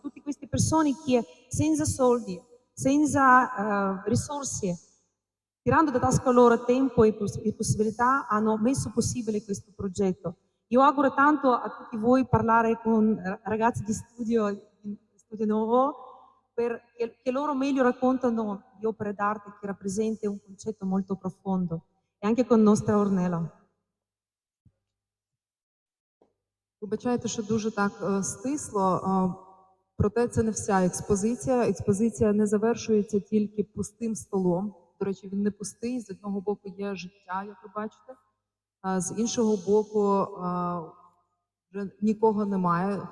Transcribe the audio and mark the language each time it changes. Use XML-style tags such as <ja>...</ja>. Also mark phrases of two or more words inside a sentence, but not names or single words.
<it>Tutte queste persone che senza soldi, senza risorse, tirando da tasca loro tempo e possibilità, hanno messo possibile questo progetto. Io auguro tanto a tutti voi parlare con ragazzi di studio nuovo, perché loro meglio raccontano di opere d'arte che rappresenta un concetto molto profondo, e anche con nostra Ornella.</it> <uk>Вибачайте, що дуже так стисло, проте це не вся експозиція. Експозиція не завершується тільки пустим столом. До речі, він не пустий, з одного боку є життя, як ви бачите, а з іншого боку вже нікого немає.</uk>